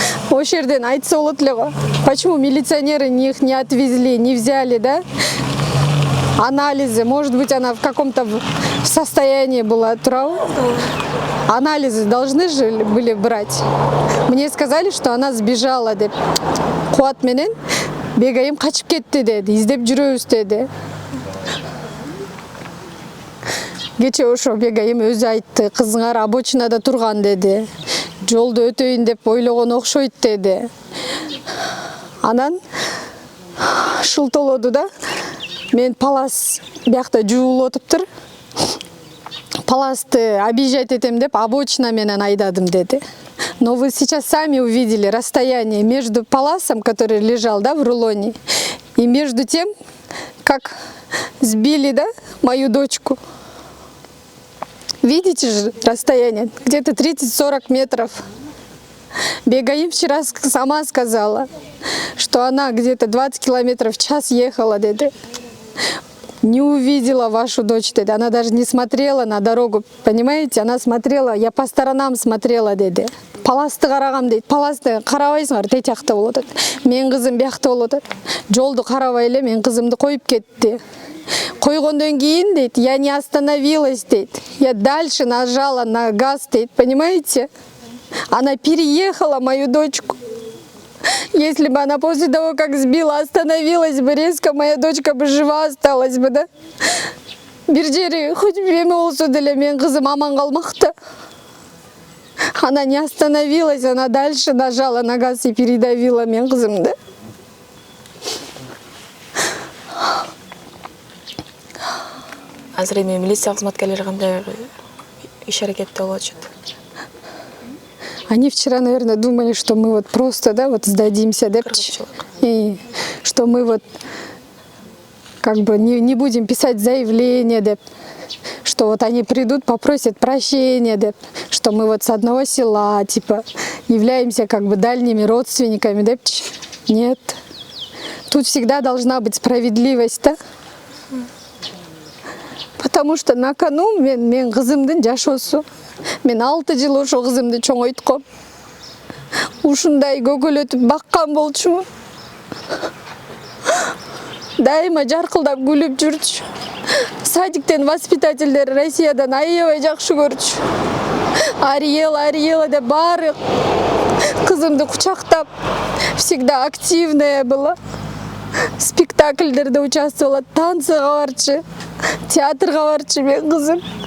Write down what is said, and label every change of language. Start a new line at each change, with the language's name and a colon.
Kyrgyz: Ошол жерден айтса болот эле го.
Russian: Почему милиционеры их не отвезли, не взяли, да? Анализы, может быть, она в каком-то состоянии была, тура? Анализы должны же были брать. Мне сказали, что она сбежала деп.
Kyrgyz: Кубат менен Бегаим качып кетти деди, издеп жүрөбүз деди. Кече ошо Бегаим өзү айтты, кызыңар обочинада турган деди. Жолду өтөйүн деп ойлогон окшойт деди. Анан шылтолоду да. Мен палас биякта жуулуп отуптур. Паласты объезжать этем деп обочина менен айдадым деди.
Russian: Но вы сейчас сами увидели расстояние между паласом, который лежал, да, в рулоне, и между тем, как сбили, да, мою дочку. Видите же расстояние? Где-то 30-40 метров. Бегаим вчера сама сказала, что она где-то 20 километров в час ехала. не увидела вашу дочь, деді. Она даже не смотрела на дорогу, понимаете? Она смотрела, я по сторонам смотрела, деді.
Kazakh: Паласты қарағам дейді. Паласты қарабайсыңар, тей жақта болады. Мен қызым бияқта болады. Жолды қарабай эле, мен қызымды қойып кетті. Қойғандан кейін дейді,
Russian: я не остановилась,
Kazakh: дейді.
Russian: Я дальше нажала на газ, дейді, понимаете? Она переехала мою дочку. Если бы она после того, как сбила, остановилась бы резко, моя дочка бы жива осталась бы, да?
Kyrgyz: Бир жери хоть эме болсо деле мен кызым аман калмакта.
Russian: Она не остановилась, она дальше нажала на газ и передавила
Kyrgyz: мен кызымды. Азыр эми милиция кызматкерлери кандай иш аракетте болуп атышат?
Russian: Они вчера, наверное, думали, что мы вот просто, да, вот сдадимся, да, и что мы вот как бы не будем писать заявление, да, что вот они придут, попросят прощения, да, что мы вот с одного села, типа, являемся как бы дальними родственниками, да. Нет. Тут всегда должна быть справедливость, да. Потому что на кону
Kyrgyz: мен кызымдын жашоосу. Мен 6 жыл ошо кызымды чоңойтком. Ушундай көгөлөтүп баккан болчумун. Дайыма жаркылдап күлүп жүрчү. Садиктен воспитательдер Россиядан аябай жакшы көрчү. Ариела деп баары кызымды кучактап,
Russian: всегда активная была.
Kyrgyz: Спектакльдерде участвовала, танцыга барчы, театрга барчы мен кызым.